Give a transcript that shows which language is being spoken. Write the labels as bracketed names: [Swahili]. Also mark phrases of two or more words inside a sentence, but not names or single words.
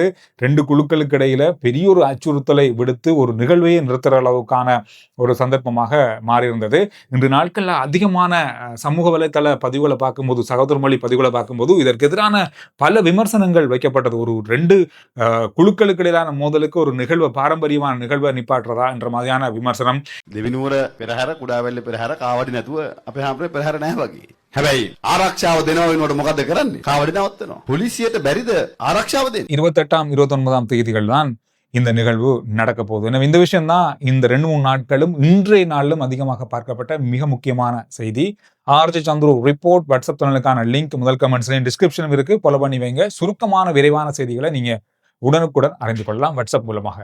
[Tamil] 2 குழுக்களுக்கு இடையில பெரிய ஒரு அச்சுறுத்தலை விடுத்து ஒரு நிகழ்வையை நிறுத்துற அளவுக்கான ஒரு சந்தர்ப்பமாக மாறியிருந்தது. இன்று நாட்கள்ல அதிகமான சமூக வலைத்தள பதிவுகளை பார்க்கும்போது, சகோதரமொழி பதிவுகளை பார்க்கும்போது இதற்கு எதிரான பல விமர்சனங்கள் வைக்கப்பட்டது. ஒரு 2 குழுக்களுக்கு இடையிலான மோதலுக்கு ஒரு நிகழ்வை, பாரம்பரியமான நிகழ்வை நிப்பாட்டுறதா என்ற மாதிரியான விமர்சனம். [Sinhala] දෙවිනුවර පෙරහැර කුඩාවැල්ල පෙරහැර කාවඩි නැතුව අපේ හැමෝටම පෙරහැර නැහැ වගේ. හැබැයි ආරක්ෂාව දෙනවා වෙනකොට මොකද කරන්නේ? කාවඩි නවත්තනවා. පොලිසියට බැරිද ආරක්ෂාව දෙන්න? [Tamil] 28ஆம் 29ஆம் தேதிகள் தான் இந்த நிகழ்வு நடக்க போகுது. எனவே இந்த விஷயம் தான் இந்த 2-3 நாட்களும் இன்றைய நாளிலும் அதிகமாக பார்க்கப்பட்ட மிக முக்கியமான செய்தி. ஆர்ஜி சந்துரு ரிப்போர்ட் வாட்ஸ்அப் சேனலுக்கான லிங்க் முதல் கமெண்ட்ஸ்லையும் டிஸ்கிரிப்ஷனும் இருக்கு. ஃபாலோ பண்ணி வைங்க. சுருக்கமான விரைவான செய்திகளை நீங்க உடனுக்குடன் அறிந்து கொள்ளலாம் வாட்ஸ்அப் மூலமாக.